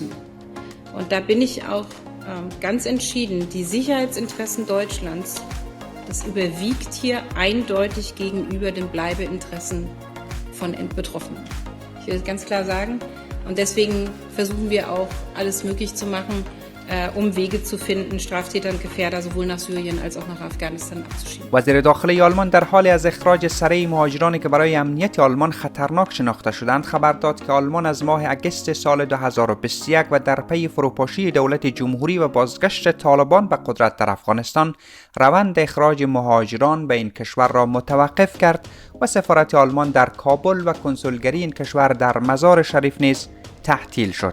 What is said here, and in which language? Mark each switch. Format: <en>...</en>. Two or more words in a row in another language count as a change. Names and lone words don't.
<de>Und da bin ich auch ganz entschieden, die Sicherheitsinteressen Deutschlands, das überwiegt hier eindeutig gegenüber den Bleibeinteressen von Betroffenen. Ich will ganz klar sagen. Und deswegen versuchen wir auch, alles möglich zu machen, um Wege zu finden, Straftäter und Gefährder sowohl nach Syrien als auch nach Afghanistan abzuschieben.</de> <fa>وزیر داخلی آلمان در حال از اخراج سریع مهاجرانی که برای امنیت آلمان خطرناک شناخته شدند خبر داد که آلمان از ماه اگست سال 2021 و در پی فروپاشی دولت جمهوری و بازگشت طالبان به قدرت در افغانستان روند اخراج مهاجران به این کشور را متوقف کرد و سفارت آلمان در کابل و کنسولگری این کشور در مزار شریف نیز تعطیل شد.</fa>